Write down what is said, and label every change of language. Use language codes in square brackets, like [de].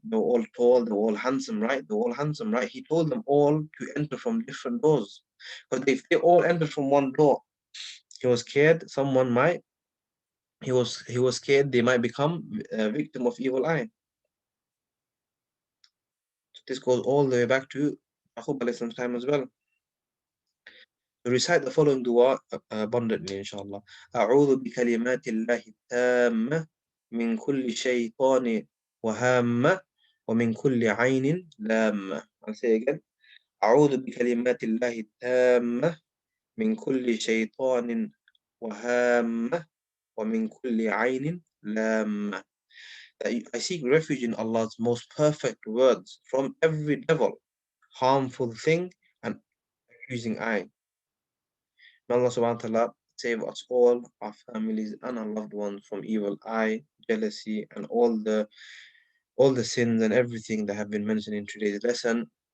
[en] They were all tall, they were all handsome, right? They were all handsome, right? He told them all to enter from different doors, because if they all entered from one door, he was scared someone might he was scared they might become a victim of evil eye. This goes all the way back to Yaqub alayhi salam's time as well. So recite the following dua abundantly, inshallah. [ar] أعوذ بكلمات الله التامة من كل شيطان وهامة ومن كل عين لامة. [en] I'll say again. [ar] أعوذ بكلمات الله التامة من كل شيطان وهامة ومن كل عين لامة. [en] I seek refuge in Allah's most perfect words from every devil, harmful thing, and accusing eye. May Allah [ar] subhanahu wa ta'ala [en] save us all, our families, and our loved ones from evil eye, jealousy, and all the sins and everything that have been mentioned in today's lesson.